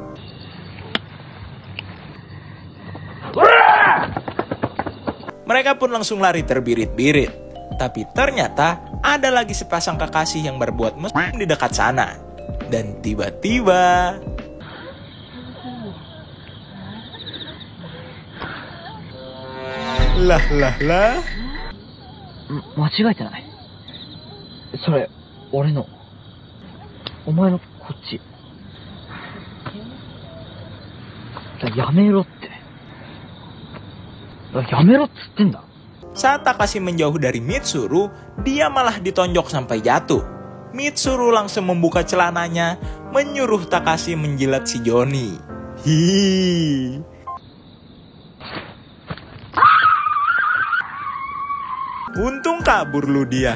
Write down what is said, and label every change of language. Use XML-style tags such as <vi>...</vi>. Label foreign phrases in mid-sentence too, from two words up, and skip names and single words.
<id>mereka pun langsung lari terbirit-birit. Tapi ternyata ada lagi sepasang kekasih yang berbuat mesum di dekat sana. Dan tiba-tiba... lah.</id> <ja>間違えてない？それ、俺の。お前のこっち。やめろって。やめろっつってんだ。</ja> <id>Saat Takashi menjauh dari Mitsuru, dia malah ditonjok sampai jatuh. Mitsuru langsung membuka celananya, menyuruh Takashi menjilat si Johnny. Hihihi. Untung kabur lu dia.</id>